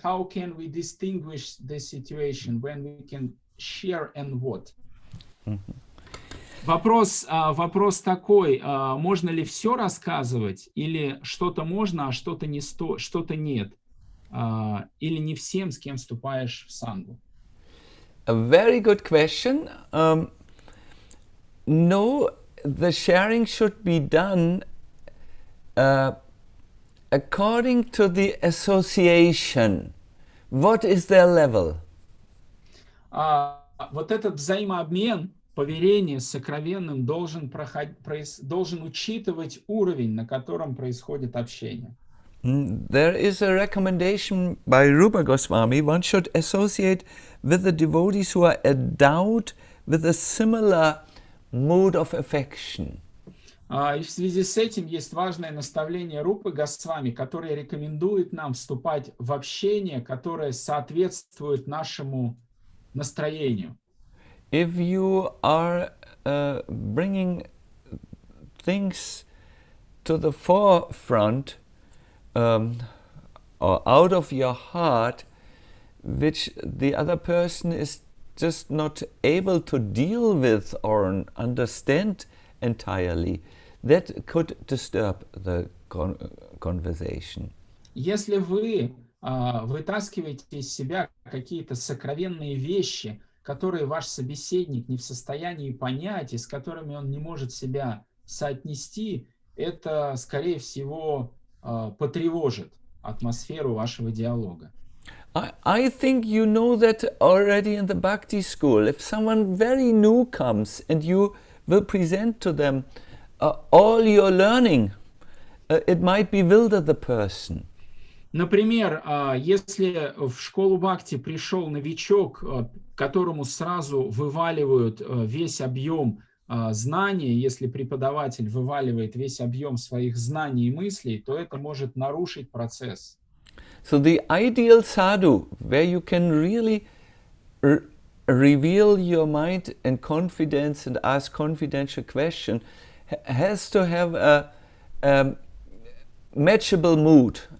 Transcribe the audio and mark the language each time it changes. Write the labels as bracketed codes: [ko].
[en] How can we distinguish the situation when we can share and what? [ru] Вопрос такой: можно ли все рассказывать, или что-то можно, а что-то нет, или не всем, с кем вступаешь в сангу? [en] A very good question. No, the sharing should be done according to the association. What is their level? [ru] Вот этот взаимообмен, поверение с сокровенным должен учитывать уровень, на котором происходит общение. [en] There is a recommendation by Rupa Goswami. One should associate with the devotees who are endowed with a similar mood of affection. [ru] И в связи с этим есть важное наставление Рупы Госвами, которое рекомендует нам вступать в общение, которое соответствует нашему настроению. [en] If you are bringing things to the forefront or out of your heart, which the other person is just not able to deal with or understand entirely, that could disturb the conversation. [ru] Если вы вытаскиваете из себя какие-то сокровенные вещи, которые ваш собеседник не в состоянии понять и с которыми он не может себя соотнести, это, скорее всего, потревожит атмосферу вашего диалога. [en] I think you know that already in the Bhakti school. If someone very new comes and you will present to them all your learning, it might bewilder the person. [ru] Например, если в школу Бхакти пришел новичок, которому сразу вываливают весь объем знаний, если преподаватель вываливает весь объем своих знаний и мыслей, то это может нарушить процесс. [en] So the ideal sadhu, where you can really reveal your mind in confidence and ask confidential questions, has to have a matchable mood.